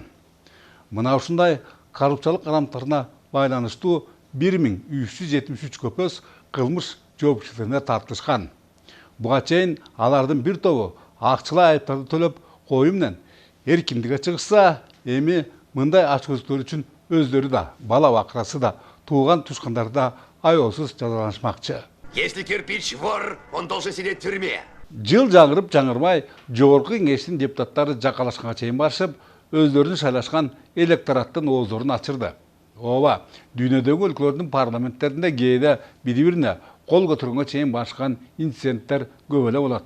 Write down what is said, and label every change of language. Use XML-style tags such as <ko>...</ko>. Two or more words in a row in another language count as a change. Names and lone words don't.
<ky>Мына ушундай коррупциялык карамтарына байланыштуу 1373 көпөс кылмыш жоопкерчилигине тартылышкан. Буга чейин алардын бир тобу акчалай айыптарды төлөп коюу менен эркиндикке чыгышса, эми мындай ачкөздүктөр үчүн өздөрү да, бала бакырасы да, тууган тушкандары да аеосуз жазаланышмакчы.</ky> <ru>Если кирпич вор, он должен сидеть в тюрьме.</ru> <ky>Жыл жаңырып жаңырмай, жогорку кеңештин депутаттары жакалашканга чейин барышып, өздөрүнүн шайлашкан электораттын ооздорун ачырды. Ооба, дүйнөдөгү өлкөлөрдүн парламенттеринде кээде бири-бирине кол көтөргөнгө чейин башкан инциденттер көп эле болот.</ky>